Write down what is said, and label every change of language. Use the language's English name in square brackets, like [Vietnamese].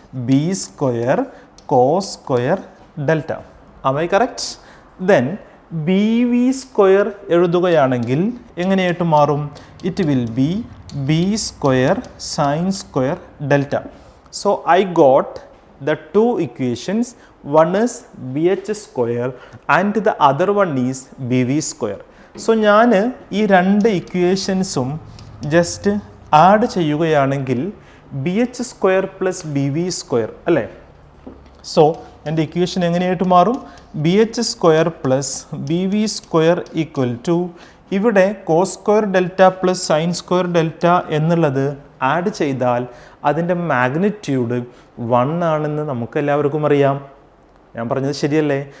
[English] B square cos square delta. am I correct? [Malayalam] Then B V square എഴുതുകയാണെങ്കിൽ എങ്ങനെയായിട്ട് മാറും? [English] It will be B square sine square delta. So I got the two equations. One is bh square and the other one is bv square. [Malayalam] So ഞാൻ ഈ രണ്ട് ഇക്വേഷൻസും just add ചെയ്യുകയാണെങ്കിൽ [English] B H square plus B V square [Malayalam] അല്ലേ? So എൻ്റെ equation എങ്ങനെയായിട്ട് മാറും? [English] B H square plus B V square equal to, [Malayalam] ഇവിടെ [English] cos square delta plus sine square delta [Malayalam] എന്നുള്ളത് add ചെയ്താൽ അതിൻ്റെ മാഗ്നിറ്റ്യൂഡ് 1 ആണെന്ന് നമുക്ക് എല്ലാവർക്കും അറിയാം. ഞാൻ പറഞ്ഞത് ശരിയല്ലേ?